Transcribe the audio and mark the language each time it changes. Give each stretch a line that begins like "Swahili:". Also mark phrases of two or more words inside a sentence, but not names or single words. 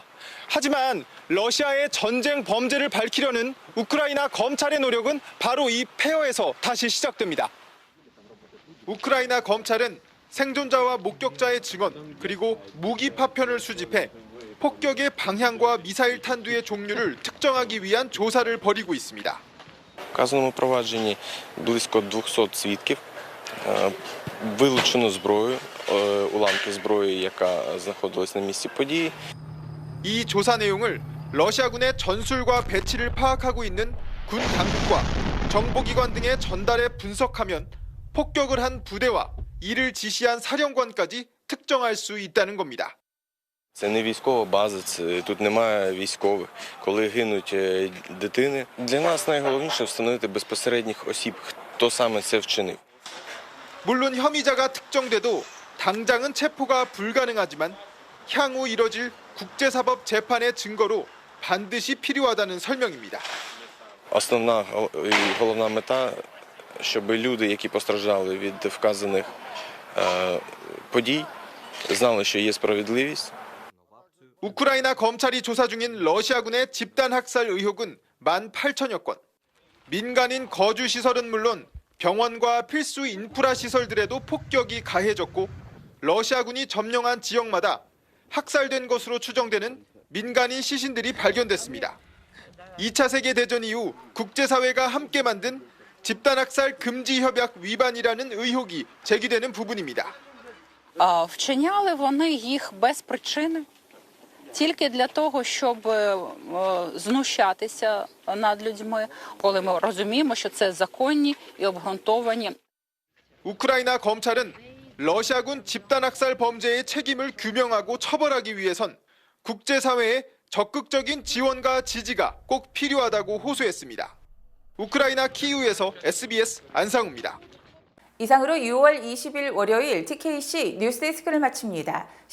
Korean: 하지만 러시아의 전쟁 범죄를 밝히려는 우크라이나 검찰의 노력은 바로 이 폐허에서 다시 시작됩니다. 우크라이나 검찰은 생존자와 목격자의 증언 그리고 무기 파편을 수집해 폭격의 방향과 미사일 탄두의 종류를 특정하기 위한 조사를 벌이고 있습니다.
Ukrainian: В вказаному провадженні близько 200 свідків, вилучено зброю, уламки зброї, яка знаходилась на місці події.
Korean: 이 조사 내용을 러시아군의 전술과 배치를 파악하고 있는 군 당국과 정보기관 등에 전달해 분석하면 폭격을 한 부대와 이를 지시한 사령관까지 특정할 수 있다는 겁니다.
Ukrainian: Це не військова база, тут немає військових. Коли гинуть дитини, для нас найголовніше встановити безпосередніх осіб, хто саме це вчинив.
Korean: 물론 혐의자가 특정돼도 당장은 체포가 불가능하지만 향후 이뤄질 국제사법 재판의 증거로 반드시 필요하다는 설명입니다.
Ukrainian: Основна і головна мета, щоб люди, які постраждали від вказаних подій, знали, що є справедливість.
Korean: 우크라이나 검찰이 조사 중인 러시아군의 집단 학살 의혹은 18,000여 건. 민간인 거주 시설은 물론 병원과 필수 인프라 시설들에도 폭격이 가해졌고 러시아군이 점령한 지역마다 학살된 것으로 추정되는 민간인 시신들이 발견됐습니다. 2차 세계대전 이후 국제사회가 함께 만든 집단학살 금지협약 위반이라는 의혹이 제기되는 부분입니다.
Ukrainian: Вчиняли вони їх без причини, тільки для того, щоб знущатися над людьми, коли ми розуміємо, що це законні і обґрунтовані.
Korean: 우크라이나 검찰은 러시아군 집단학살 범죄의 책임을 규명하고 처벌하기 위해선 국제사회의 적극적인 지원과 지지가 꼭 필요하다고 호소했습니다. 우크라이나 키이우에서 SBS 안상우입니다. 이상으로 6월 20일 월요일 TKC 뉴스데스크를 마칩니다.